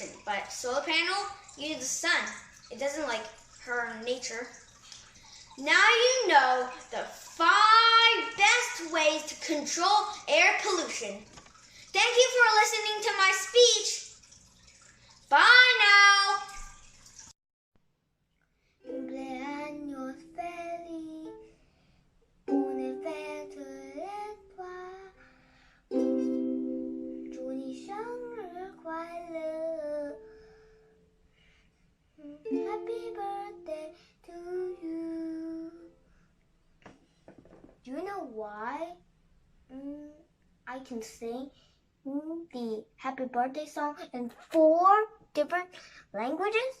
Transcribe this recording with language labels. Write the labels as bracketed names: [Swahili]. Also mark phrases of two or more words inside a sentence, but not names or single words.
[English] But solar panel uses the sun. It doesn't harm nature. Now you know the 5 best ways to control air pollution. Thank you for listening to my speech. Bye now. [Spanish] Cumpleaños feliz, un evento letwa, [Chinese] 祝你生日快乐 [English] Happy birthday to you. Do you know why I can sing? the happy birthday song in 4 different languages?